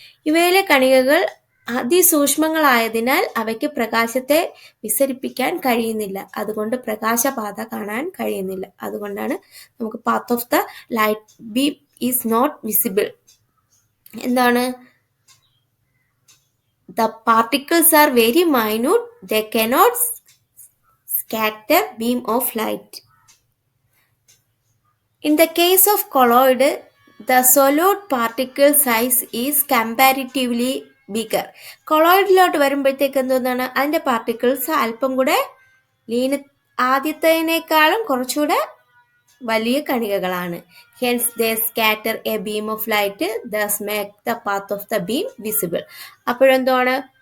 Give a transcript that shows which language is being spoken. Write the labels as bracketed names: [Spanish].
[Malayalam] ഇവയിലെ കണികകൾ അതിസൂക്ഷ്മങ്ങളായതിനാൽ അവയ്ക്ക് പ്രകാശത്തെ വിസരിപ്പിക്കാൻ കഴിയുന്നില്ല. അതുകൊണ്ട് പ്രകാശപാത കാണാൻ കഴിയുന്നില്ല. അതുകൊണ്ടാണ് നമുക്ക് [English] Path of the light beam is not visible. [Malayalam] എന്താണ്? [English] The particles are very minute. They cannot scatter beam of light. In the case of colloid, the solute particle size is comparatively bigger. [Malayalam] കൊളോയിഡിലോട്ട് വരുമ്പോഴത്തേക്ക് എന്താണ്? അതിൻ്റെ particles അല്പം കൂടെ ആദ്യത്തേതിനേക്കാളും കുറച്ചുകൂടെ വലിയ കണികകളാണ്. [English] Hence they scatter a beam of light, thus make the path of the beam visible. [Malayalam] അപ്പോഴെന്താണ്?